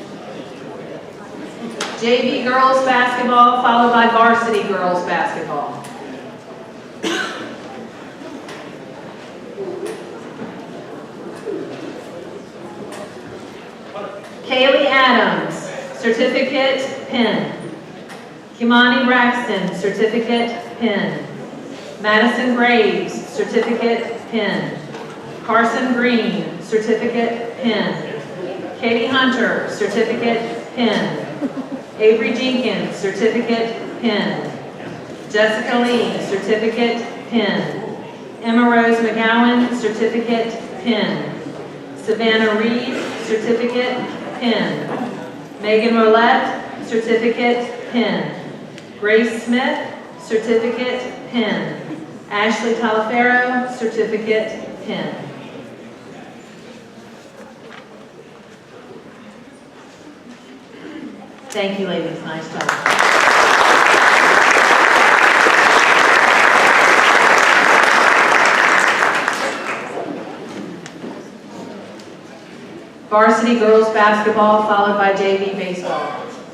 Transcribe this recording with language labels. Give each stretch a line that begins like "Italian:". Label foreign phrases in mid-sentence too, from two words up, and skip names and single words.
English: JV girls basketball followed by varsity girls basketball. Kaylee Adams, certificate, pin. Kimani Braxton, certificate, pin. Madison Graves, certificate, pin. Carson Green, certificate, pin. Katie Hunter, certificate, pin. Avery Jenkins, certificate, pin. Jessica Lee, certificate, pin. Emma Rose McGowan, certificate, pin. Savannah Reed, certificate, pin. Megan Roulette, certificate, pin. Grace Smith, certificate, pin. Ashley Talafero, certificate, pin. Thank you, ladies. Nice job. Varsity girls basketball followed by JV baseball.